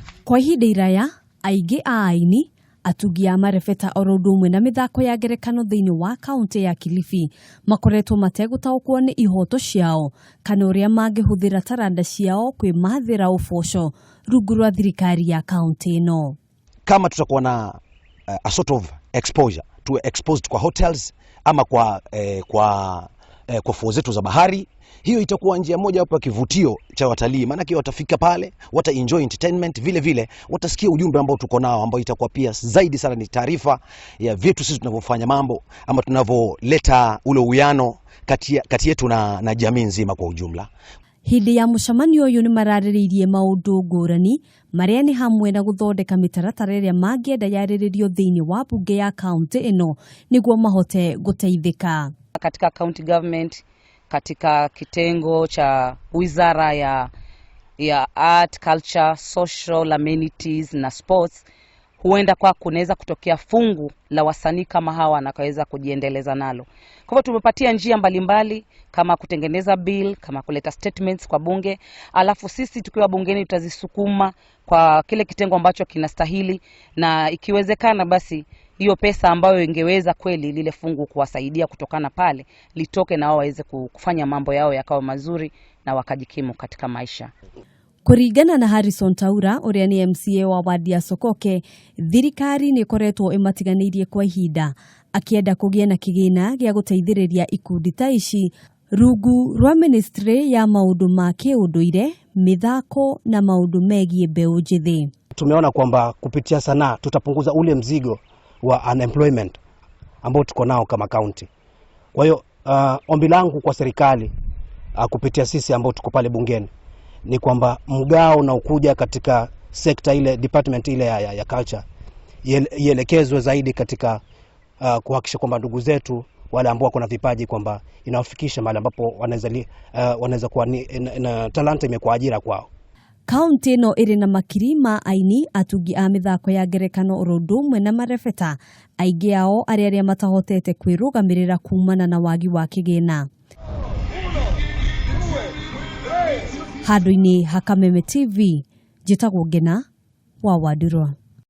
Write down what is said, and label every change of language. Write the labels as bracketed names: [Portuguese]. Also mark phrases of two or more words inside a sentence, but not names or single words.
[Kikuyu] Kwa ihinda iraya, aingĩ a aini, atungi a marebeta oro ũndũ ũmwe na mithako ya ngerekano thĩinĩ wa kaunti ya Kilifi makoretwo mategũtaũkwo nĩ ihoto ciao kana ũrĩa mangĩhũthĩra taranda ciao kwĩmathĩra ũboco rungu rwa thirikari ya kaunti ĩno. [Swahili] Kama tutakuwa na [English] a sort of exposure, to exposed [Swahili] kwa hotels ama kwa fuo zetu za bahari, hiyo itakuwa njia moja hapo ya kivutio cha watalii, maana watafika pale, wata [English] enjoy entertainment, [Swahili] vile vile watasikia ujumbe ambao tuko nao, ambao itakuwa pia zaidi sana ni taarifa ya vitu sisi tunavyofanya mambo ama tunavyoleta ule uwiano kati yetu na jamii nzima kwa ujumla. [Kikuyu] Hindi ya Mucemanio uyu ni mararĩrĩirie maũndũ ngũrani marĩa ni hamwe na guthondeka mitaratara ĩrĩa mangĩenda yarĩrĩrio thĩinĩ wa bunge ya kaunti ĩno niguo mahote guteithĩka. [Swahili] Katika [English] county government, [Swahili] katika kitengo cha wizara ya [English] art, culture, social amenities [Swahili] na sports, huenda kwa kunaweza kutokea fungu la wasanii kama hawa na kaweza kujiendeleza nalo. Kwa hivyo tumepatia njia mbalimbali kama kutengeneza bill, kama kuleta statements kwa bunge, alafu sisi tukiwa bungeni tutazisukuma kwa kile kitengo ambacho kinastahili, na ikiwezekana basi hiyo pesa ambayo ingeweza kweli lile fungu kuwasaidia kutokana pale litoke na wao waweze kufanya mambo yao yakawa mazuri na wakajikimu katika maisha. [Kikuyu] Kuringana na Harrison Taura, ũrĩa ni MCA wa wadi ya Sokoke, thirikari nĩ ĩkoretwo ĩmatiganĩirie kwa ihinda akienda kũgĩa na kĩgĩna gĩa gũteithĩrĩria ikundi ta ici rungu rwa ministry ya maũndũ ma kĩũndũire, mithako na maũndũ megiĩ mbeũ njĩthĩ. [Swahili] Tumeona kwamba kupitia sanaa tutapunguza ule mzigo wa unemployment ambao tuko nao kama county. Kwa hiyo ombi langu kwa serikali kupitia sisi ambao tuko pale bungeni ni kwamba mgao na ukuja katika sekta ile, department ile ya culture ielekezwe zaidi katika kuhakikisha kwamba ndugu zetu wale ambao wako na vipaji kwamba inawafikisha mahali ambapo wanaweza kuwa na talanta imekuwa ajira kwao. [Kikuyu] Kaunti ĩno ĩrĩ na makiri ma aini, atungi a mithako ya ngerekano oro ũndũ ũmwe na marebeta, aingĩ ao arĩa matahotete kwĩrũgamĩrĩra kumana na wagi wa kĩgĩna. Handũ-inĩ ha Kameme TV, njĩtagwo Ngena wa Wadurwa.